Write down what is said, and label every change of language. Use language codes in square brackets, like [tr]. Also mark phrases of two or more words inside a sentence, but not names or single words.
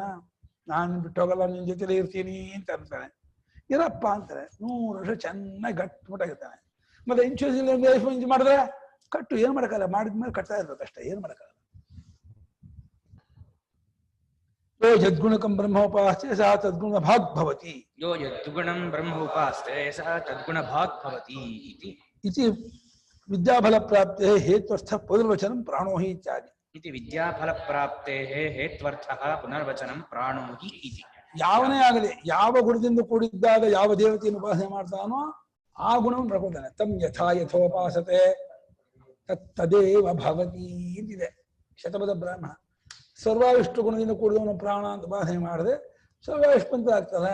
[kn] ನಾನು ಬಿಟ್ಟು ಹೋಗಲ್ಲ, ನಿನ್ ಜೊತೆಲೇ ಇರ್ತೀನಿ ಅಂತ ಅಂತಾನೆ. ಇರಪ್ಪ ಅಂತಾರೆ. 100 ವರ್ಷ ಚೆನ್ನಾಗಿ ಗಟ್ಟಿಮುಟ್ಟಾಗಿರ್ತಾನೆ. ಮತ್ತೆ ಇನ್ಶೂರೆನ್ಸ್ ಮಾಡಿದ್ರೆ ಕಟ್ಟು, ಏನ್ ಮಾಡಕ್ಕಾಗಲ್ಲ. ಮಾಡಿದ್ಮೇಲೆ ಕಟ್ತಾ ಇರ್ಬೇಕಷ್ಟೇ, ಏನ್ ಮಾಡಕ್ಕಾಗಲ್ಲ. [sa] ಯೋ ಯದ್ಗುಣಕಂ ಬ್ರಹ್ಮೋಪಾಸ್ತೆ ಸಹ ತದ್ಗುಣ ಭಾಗ್ ಭವತಿ. ಯೋ ಯದ್ಗುಣಂ ಬ್ರಹ್ಮೋಪಾಸ್ತೆ ಸಹ ತದ್ಗುಣ ಭಾಗ್ ಭವತಿ ಇತಿ ವಿದ್ಯಾಫಲ ಪ್ರಾಪ್ತೆ ಹೇತ್ವರ್ಥ ಪುನರ್ವಚನಂ ಪ್ರಾಣೋ ಹಿ ಇತ್ಯಾದಿ. ಇತಿ ವಿದ್ಯಾಫಲ ಪ್ರಾಪ್ತೆ ಹೇತ್ವರ್ಥಃ ಪುನರ್ವಚನಂ ಪ್ರಾಣೋ ಹಿ ಇತಿ. [kn] ಯಾವನೇ ಆಗಲಿ, ಯಾವ ಗುಣದಿಂದ ಕೂಡಿದ್ದಾಗ ಯಾವ ದೇವತೆಯನ್ನು ಉಪಾಸನೆ ಮಾಡ್ತಾನೋ ಆ ಗುಣವನ್ನು ಪಡ್ಕೊತಾನೆ. [sa] ತಮ್ ಯಥಾ ಯಥೋಪಾಸತೆ ತತ್ತದೇವ ಭವತಿ [kn] ಅಂತಿದೆ ಶತಪಥ ಬ್ರಾಹ್ಮಣ. ಸರ್ವಾವಿಷ್ಟು ಗುಣದಿಂದ ಕೂಡಿದವನು ಪ್ರಾಣ ಅಂತ ಉಪಾಸನೆ ಮಾಡಿದ್ರೆ ಸರ್ವಾವಿಷ್ಪಂತ ಆಗ್ತದೆ.